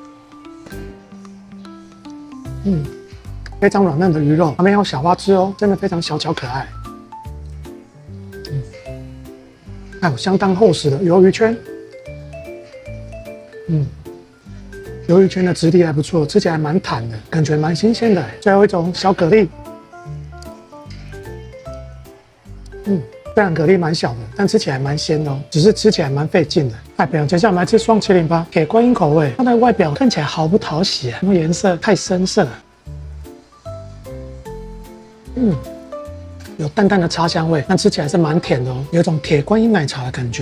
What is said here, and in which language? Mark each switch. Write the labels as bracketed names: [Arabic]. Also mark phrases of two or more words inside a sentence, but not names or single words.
[Chinese] 非常軟嫩的魚肉，旁邊還有小花枝哦，真的非常小巧可愛。還有相當厚實的魷魚圈，魷魚圈的質地還不錯，吃起來蠻彈的，感覺蠻新鮮的。最後一種小蛤蜊，雖然蛤蜊蠻小的，但吃起來蠻鮮的哦，只是吃起來蠻費勁的。哎，不用，接下来我們來吃雙麒麟吧，鐵觀音口味。它的外表看起來毫不討喜啊，因為顏色太深色了。有淡淡的茶香味，但吃起來是蠻甜的哦，有一種鐵觀音奶茶的感覺。